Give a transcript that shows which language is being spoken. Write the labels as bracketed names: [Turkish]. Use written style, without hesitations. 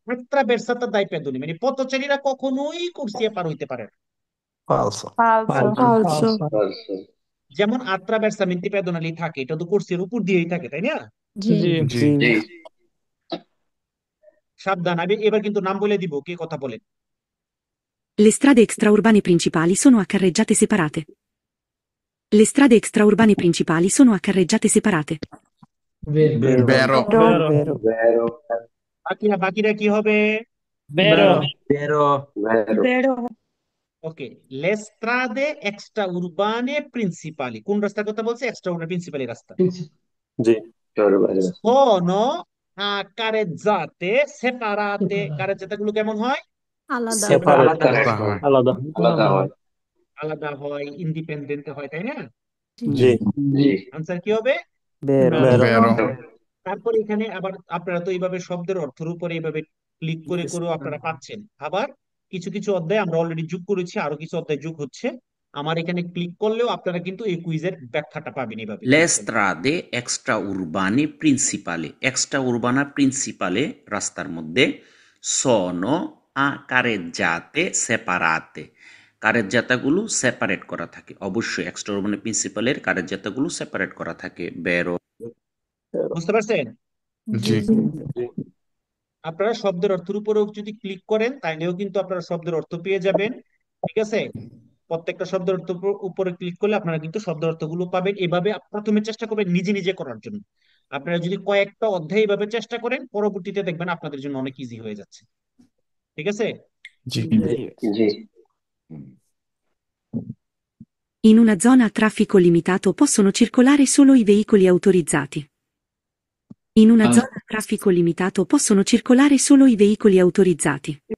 [Italian] attraversata dai pedoni [Bangla] মানে পথচারীরা কখনোই কোর্সিয়া পার হইতে পারে না। [Italian] falso falso, falso, falso [Bangla] যেমন attraversamenti pedonali থাকে, এটা তো কোর্সিয়ার উপর দিয়েই থাকে, তাই না? জি জি জি জি সাবধান, আমি এবার কিন্তু নাম বলে দিব, কে কথা বলেন। [Italian] Le strade extraurbane principali sono a carreggiate separate. Le strade extraurbane principali sono a carreggiate separate. Vero vero, vero [Bangla] বাকিরা কি হবে? [Italian] vero vero vero, [Bangla] ওকে, [Italian] le strade extraurbane principali, [Bangla] কোন রাস্তার কথা বলছে? এক্সট্রা উরবানে প্রিন্সিপালি রাস্তা। জি [Italian] sono a careggiate separate, [Bangla] কারেজ্জাতে গুলো কেমন হয়? আলাদা সেপারেট আলাদা হয়। আলাদা আলাদা হয় আলাদা হয়, ইন্ডিপেন্ডেন্ট হয়, তাই না? জি জি আনসার কি হবে? [Italian] vero, Vero [Bangla] তারপর এখানে আবার আপনারা তো এইভাবে শব্দের অর্থের উপরে এইভাবে ক্লিক করে করেও আপনারা পাচ্ছেন। আবার কিছু কিছু অধ্যায় আমরা অলরেডি যোগ করেছি, আরো কিছু অধ্যায় যোগ হচ্ছে। আমার এখানে ক্লিক করলেও আপনারা কিন্তু এই কুইজের ব্যাখ্যাটা পাবেন এইভাবে। [Italian] Le strade extraurbane principali, extraurbana principale [Bangla] রাস্তার মধ্যে [Italian] sono a carreggiate separate, [Bangla] কারেজ্জাতাগুলো separate করা থাকে। অবশ্যই এক্সট্রাউরবানে প্রিন্সিপালের কারেজ্জাতাগুলো সেপারেট করা থাকে। [Italian] বেরো [Bangla] বুঝতে পারছেন? জি আপনারা শব্দের অর্থের উপরেও যদি ক্লিক করেন তাইলেও কিন্তু আপনারা শব্দের অর্থ পেয়ে যাবেন, ঠিক আছে? প্রত্যেকটা শব্দের অর্থ উপরে ক্লিক করলে আপনারা কিন্তু শব্দের অর্থগুলো পাবেন। এভাবে প্রথমে চেষ্টা করবেন নিজে নিজে করার জন্য। আপনারা যদি কয়েকটা অধ্যায় এভাবে চেষ্টা করেন, পরবর্তীতে দেখবেন আপনাদের জন্য অনেক ইজি হয়ে যাচ্ছে, ঠিক আছে? জি জি [Italian] In una zona a traffico limitato possono circolare solo i veicoli autorizzati. In una zona a traffico limitato possono circolare solo i veicoli autorizzati.